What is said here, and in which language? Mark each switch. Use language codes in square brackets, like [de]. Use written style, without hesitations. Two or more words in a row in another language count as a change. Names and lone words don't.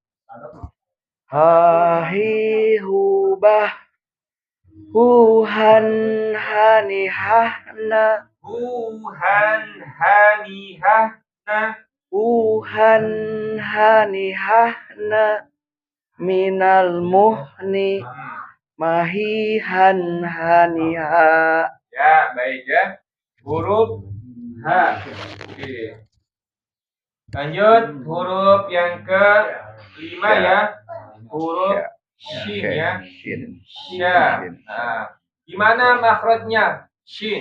[id] Hahihubah huhan hanihahna minal muhni mahihan haniha. Ya, baik ya. Huruf H. Oke. Lanjut huruf yang ke-5 ya. Huruf Shin ya. Sya. Nah, gimana makhrajnya? Shin.